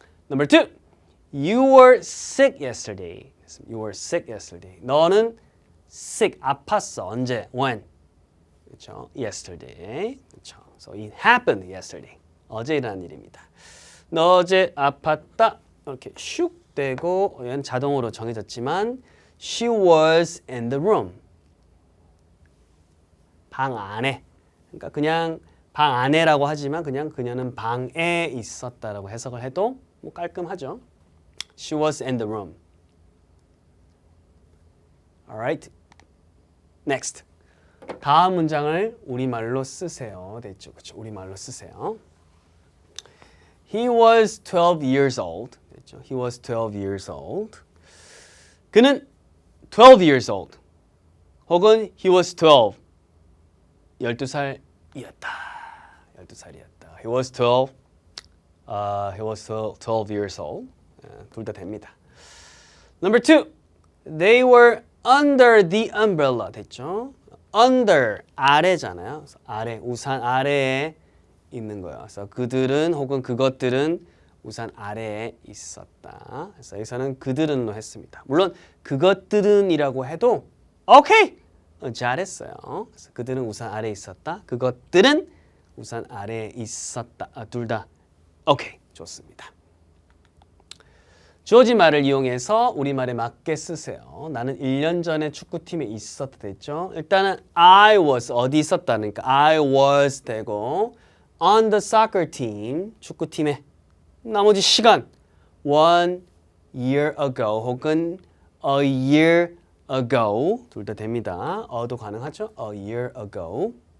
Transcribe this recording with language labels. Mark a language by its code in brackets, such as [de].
[en] Number two, you were sick yesterday. You were sick yesterday. [ko] 너는 sick, 아팠어. 언제? [en] When? [ko] 그렇죠? [en] Yesterday. [ko] 그렇죠? [en] So it happened yesterday. [ko] 어제 일어난 일입니다. 너 어제 아팠다. 이렇게 슉 되고 얘는 자동으로 정해졌지만 [en] she was in the room. [ko] 방 안에. 그러니까 그냥 방 안에라고 하지만 그냥 그녀는 방에 있었다라고 해석을 해도 뭐 깔끔하죠. [en] She was in the room. Alright. Next. [ko] 다음 문장을 우리말로 쓰세요. 됐죠? 그렇죠? 우리말로 쓰세요. [en] He was 12 years old. [ko] 됐죠? [en] He was 12 years old. [ko] 그는 [en] 12 years old. [ko] 혹은 [en] he was 12. [ko] 12살이었다. 12살이었다. [en] He was 12. He was 12 years old. [ko] 둘 다 됩니다. [en] Number two. They were under the umbrella. [ko] 됐죠? Under, 아래잖아요. 그래서 아래, 우산 아래에 있는 거예요. 그래서 그들은 혹은 그것들은 우산 아래에 있었다. 그래서 여기서는 그들은로 했습니다. 물론 그것들은이라고 해도 오케이! 잘했어요. 그래서 그들은 우산 아래에 있었다. 그것들은 우산 아래에 있었다. 둘 다 오케이. 좋습니다. 주어진 말을 이용해서 우리말에 맞게 쓰세요. 나는 1년 전에 축구팀에 있었다 됐죠. 일단은 [en] I was [ko] 어디 있었다니까 I was 되고 [en] on the soccer team [ko] 축구팀에 나머지 시간 [en] 1 year ago [ko] 혹은 [en] a year ago [ko] 둘 다 됩니다. 어도 가능하죠. [en] a year ago.